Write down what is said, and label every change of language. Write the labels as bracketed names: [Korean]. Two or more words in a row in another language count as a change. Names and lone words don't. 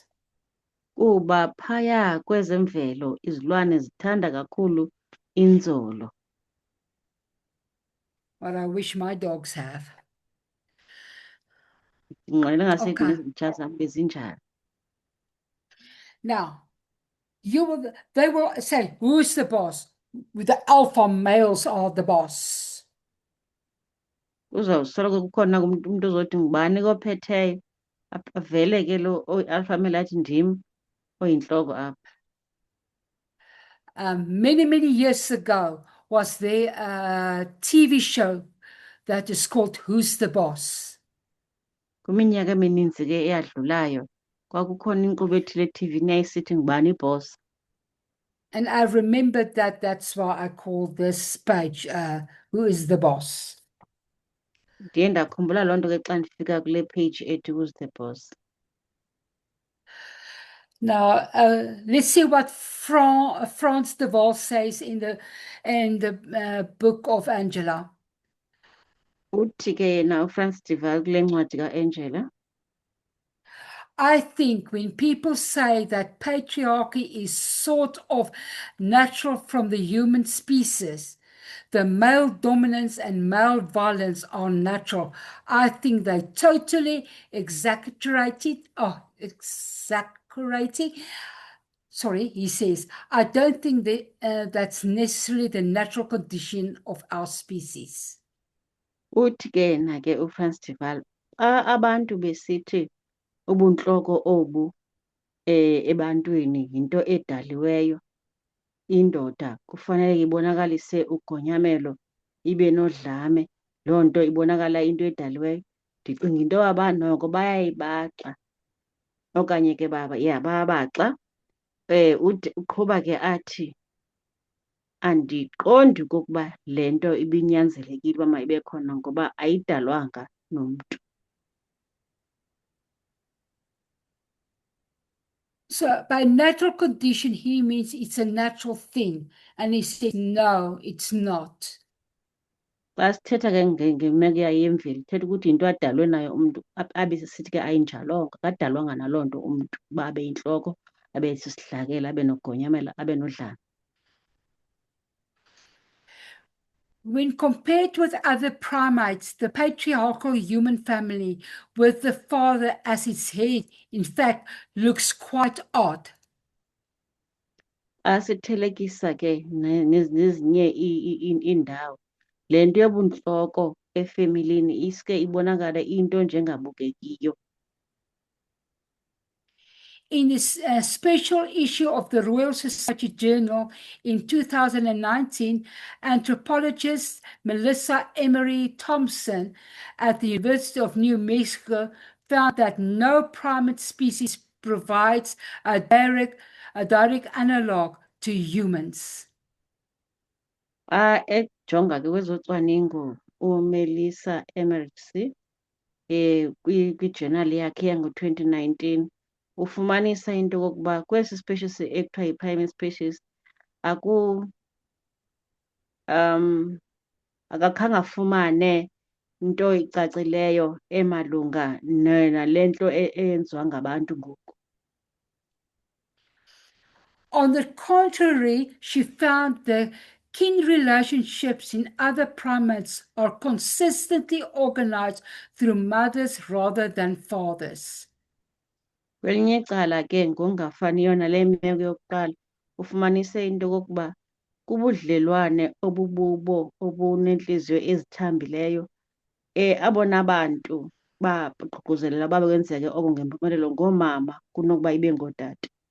[Xhosa] Kuba phaya kwezemvelo izilwane zithanda kakhulu inzolo. [English] What I wish my dogs have. [Xhosa] Ndinqwenela ngasekhe [English] Okay. [Xhosa] nezintsha zam bezinjalo. [English] Now, they will say, who's the boss? The alpha males are the boss. [Xhosa] Uzawusoloko kukhona umuntu ozothi ngubani kophetheyo avele ke lo [English] alpha male [Xhosa] athi ndim oyinhloko apha. [English] Many years ago was there a TV show that is called Who's the Boss? [Xhosa] Kwiminyaka emininzi ke eyadlulayo kwakukhona inkqubo ethile eTV-ni eyayisithi ngubani iboss. [English] And I remembered that that's why I called this page, Who is the Boss? [Xhosa] Ndiye ndakhumbula loo nto ke xa ndifika kule page ethi Who's the Boss. [English] Now, let's see what Frans de Waal says in the book of Angela. [Xhosa] Uthi ke yena uFrans de Waal kule ncwadi kaAngela. [English] I think when people say that patriarchy is sort of natural from the human species, the male dominance and male violence are natural. I think they totally exaggerated. Sorry, he says, I don't think that's necessarily the natural condition of our species. [Xhosa] Uthi ke yena ke uFrans de Waal xa abantu besithi ubuntloko obu ebantwini yinto edaliweyo, indoda kufanele ibonakalise ugonyamelo ibe nodlame, loo nto ibonakala into edaliweyo. Ndicinga into yoba noko bayayibaxa okanye ke bayababaxa. Uqhuba ke athi andiqondi okokuba le nto ibinyanzelekile uba mayibe khona ngoba ayidalwanga nomntu. [English] So by natural condition, he means it's a natural thing. And he says, no, it's not. [Xhosa] Xa sithetha ke ngemeko yayo yemveli ithetha ukuthi yinto adalwe nayo umntu abe sisithi ke ayinjalonga, akadalwanga naloo nto umntu uba abe yintloko, abe sisihlakela, abe nogonyamela, abe nodlame. [English] When compared with other primates, the patriarchal human family with the father as its head, in fact, looks quite odd. [Xhosa] Xa sithelekisa ke nezinye iindawo, le nto yobuntloko efemelini iske ibonakala iyinto enjengabukekiyo. [English] In a special issue of the Royal Society Journal in 2019, anthropologist Melissa Emery Thompson at the University of New Mexico found that no primate species provides a direct analog to humans. [Xhosa] Xa ejonga ke kwezocwaningo uMelissa Emery kwijournal yakhe yango-2019 ufumanisa into yokokuba kwesi species ekuthiwa yi- [English] primate species [Xhosa] akakhange afumane into icacileyo emalunga nale nto eyenziwa ngabantu ngoku. [English] On the contrary, she found the kin relationships in other primates are consistently organized through mothers rather than fathers. [Xhosa] Kwelinye icala ke ngokungafaniyo nale meko yokuqala ufumanise into yokokuba kubudlelwane obububo obunentliziyo ezithambileyo abona bantu baququzelela uba kwenzeke oko ngempumelelo ngoomama kunokuba ibe ngootata.